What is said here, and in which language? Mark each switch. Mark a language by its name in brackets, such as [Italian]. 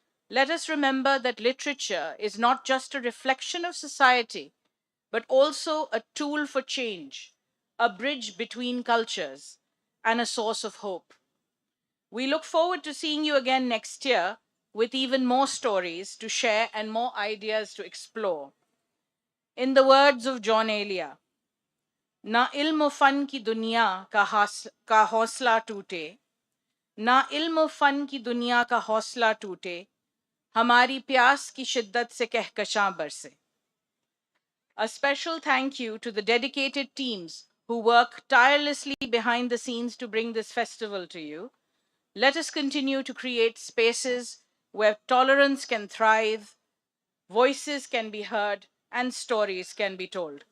[English] Let us remember that literature is not just a reflection of society, but also a tool for change, a bridge between cultures, and a source of hope. We look forward to seeing you again next year with even more stories to share and more ideas to explore. In the words of John Elia, [Hindi] ना इल्म fun की दुनिया का हौसला टूटे, ना इल्म fun की दुनिया का हौसला टूटे, हमारी प्यास की शिद्दत से कहकशां बरसे. [English] A special thank you to the dedicated teams who work tirelessly behind the scenes to bring this festival to you. Let us continue to create spaces where tolerance can thrive, voices can be heard, and stories can be told.